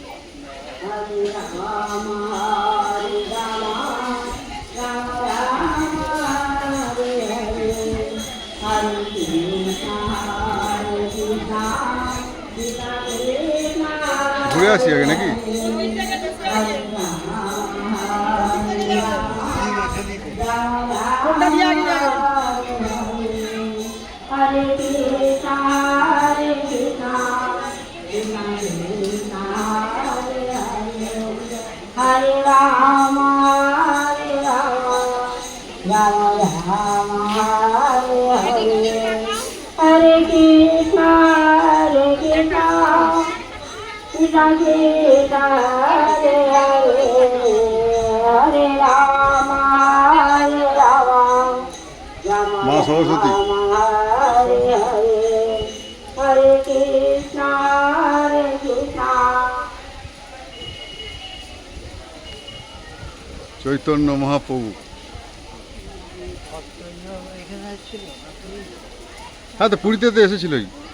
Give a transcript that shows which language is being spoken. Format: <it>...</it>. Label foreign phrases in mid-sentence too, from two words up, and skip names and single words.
<bn>ঘুরে আসি আগে নাকি? Hare Krishna, Hare Krishna, Krishna Krishna, Hare Hare, Hare Rama, Hare Rama, Rama Rama, Hare Hare, Hare Krishna, Hare Krishna, Krishna Krishna, Hare Hare, Hare Rama, Hare Rama, মা সরস্বতী। Hare Hare, Hare Krishna, Hare Krishna. চৈতন্য মহাপ্রভু। হ্যাঁ তো পুরীতে তো এসেছিলই।</bn>